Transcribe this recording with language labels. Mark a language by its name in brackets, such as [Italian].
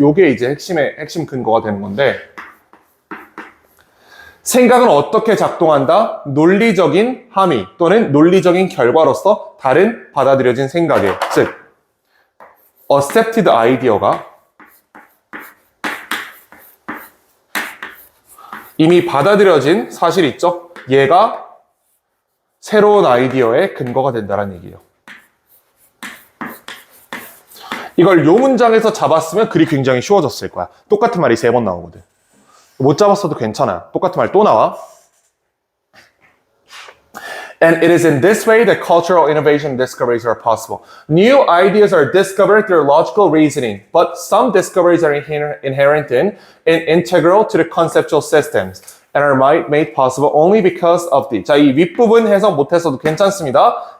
[Korean] 요게 이제 핵심 근거가 되는 건데 생각은 어떻게 작동한다? 논리적인 함의 또는 논리적인 결과로서 다른 받아들여진 생각에 즉 accepted idea가 이미 받아들여진 사실 있죠? 얘가 새로운 아이디어의 근거가 된다는 얘기예요. 이걸 요 문장에서 잡았으면 글이 굉장히 쉬워졌을 거야. 똑같은 말이 3번 나오거든. 못 잡았어도 괜찮아요. 똑같은 말 또 나와. [English] And it is in this way that cultural innovation and discoveries are possible. New ideas are discovered through logical reasoning, but some discoveries are inherent in and integral to the conceptual systems and are made possible only because of the. [Korean] 자, 이 윗부분 해석 못했어도 괜찮습니다.